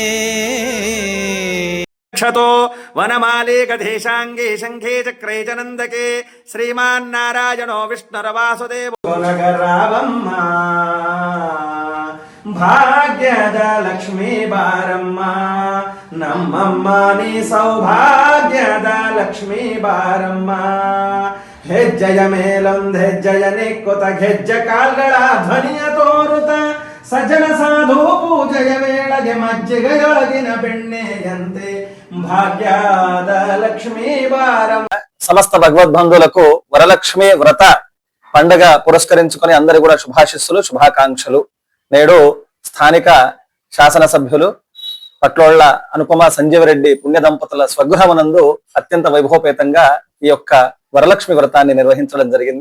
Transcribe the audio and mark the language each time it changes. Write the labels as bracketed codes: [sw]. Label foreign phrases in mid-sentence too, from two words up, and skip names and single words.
[sa] క్షతో వనమాలే గధేశాంగే శంఖే చక్రే చ నందకే శ్రీమాన్నారాయణో విష్ణురవాసుదేవో [kn] ನಗರಾವಮ್ಮ ಭಾಗ್ಯದ ಲಕ್ಷ್ಮೀ ಬಾರಮ್ಮ ನಮ್ಮಮ್ಮ ನೀ ಸೌಭಾಗ್ಯದ ಲಕ್ಷ್ಮೀ ಬಾರಮ್ಮ ಹೆಜ್ಜೆಯ ಮೇಲೊಂದು ಹೆಜ್ಜೆಯ ನೆಕ್ಕುತ ಗೆಜ್ಜೆ ಕಾಲ್ಗಳ ಧ್ವನಿಯ ತೋರುತ ಸಜ್ಜನ ಸಾಧು ಪೂಜೆಯ ವೇಳೆಗೆ ಮಜ್ಜಿಗೆಯೊಳಗಿನ ಬೆಣ್ಣೆಯಂತೆ ಭಾಗ್ಯದ ಲಕ್ಷ್ಮೀ ಬಾರಮ್ಮ. [te] సమస్త భగవద్బంధువులకు వరలక్ష్మి వ్రత పండుగ పురస్కరించుకొని అందరి కూడా శుభాశిస్సులు, శుభాకాంక్షలు. నేడు స్థానిక శాసనసభ్యులు పట్లోళ్ల అనుపమ సంజీవరెడ్డి పుణ్య దంపతుల స్వగృహమునందు అత్యంత వైభవపేతంగా ఈ యొక్క వరలక్ష్మి వ్రతాన్ని నిర్వహించడం జరిగింది.